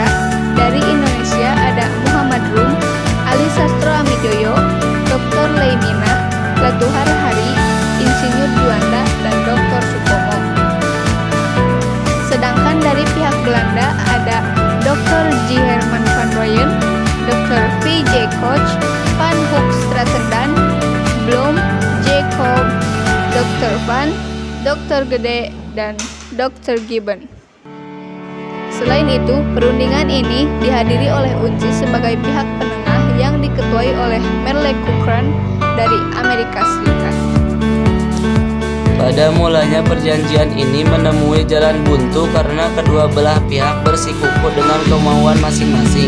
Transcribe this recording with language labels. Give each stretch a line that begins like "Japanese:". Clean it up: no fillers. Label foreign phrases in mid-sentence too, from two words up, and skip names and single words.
Indonesian: Dari Indonesia ada Muhammad Rum, Ali Sastro Amijoyo, Dr. Leimina, Latuhar Hari, Insinyur Juanda, dan Dr. Supomo. Sedangkan dari pihak Belanda ada Dr. J. Herman van Rooyen, Dr. V. J. Koch, Van Hoogstraten, Blom, Jacob, Dr. Van, Dr. Gede, dan Dr. Gibbon. Selain itu, perundingan ini dihadiri oleh UNCI sebagai pihak penengah yang diketuai oleh Merle Cochran dari Amerika Serikat. Pada mulanya perjanjian ini menemui jalan buntu karena kedua belah pihak bersikukuh dengan kemauan masing-masing.